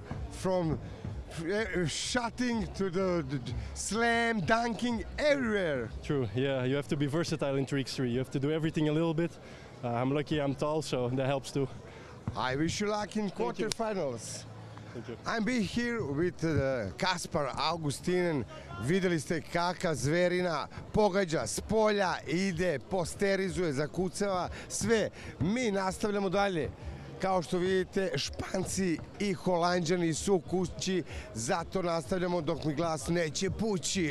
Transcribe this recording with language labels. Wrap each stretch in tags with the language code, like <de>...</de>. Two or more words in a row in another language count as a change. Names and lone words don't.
<en>From shooting to the slam, dunking, everywhere. True, yeah, you have to be versatile in 3x3. You have to do everything a little bit. I'm lucky I'm tall, so that helps too. I wish you luck in quarterfinals. Thank you. I'm be here with Kasper Augustinen.</en> <sr>Vidjeli ste kaka zverina pogađa s polja, ide, posterizuje, zakucava, sve. Mi nastavljamo dalje. Kao što vidite, Španci i Holanđani su kući, zato nastavljamo dok mi glas neće pući.</sr>